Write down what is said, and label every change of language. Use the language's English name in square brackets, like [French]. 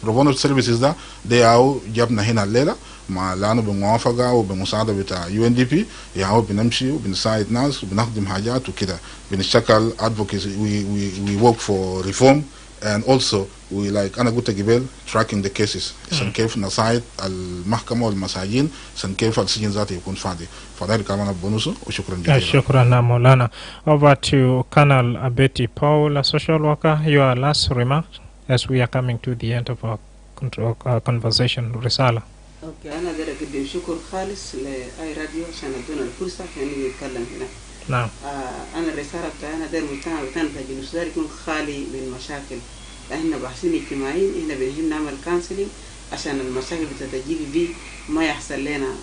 [Arabic] بروبونو سيرفيسز ده او جابنا هنا الليله مع لانه بموافقه وبمساعده بتاع UNDP، يعني بنمشي وبنساعد ناس وبنخدم حاجات وكده، بنشتغل advocacy. [English] we work for reform and also we like [Arabic] انا قلت قبل [English] tracking the cases [Arabic] عشان كيف نساعد المحكمه والمساجين عشان كيف السجن ذاته يكون فاضي. فده الكلام انا بونسه وشكرا جزيلا. شكرا مولانا. [English] Over to Colonel Abeti Paul, a social worker. Your last remark as we are coming to the end of our conversation. [Arabic] رسالة. اوكي، انا بدي اقدم شكر خالص لاي راديو عشان ادونا الفرصه عشان نتكلم هنا. نعم. انا الرساله بتاعنا داير المجتمع بتاعنا بتاع جنوب السودان يكون خالي من مشاكل. احنا باحثين اجتماعيين، احنا بنهم نعمل كونسلنج عشان المشاكل بتاعت GBV ما يحصل لنا.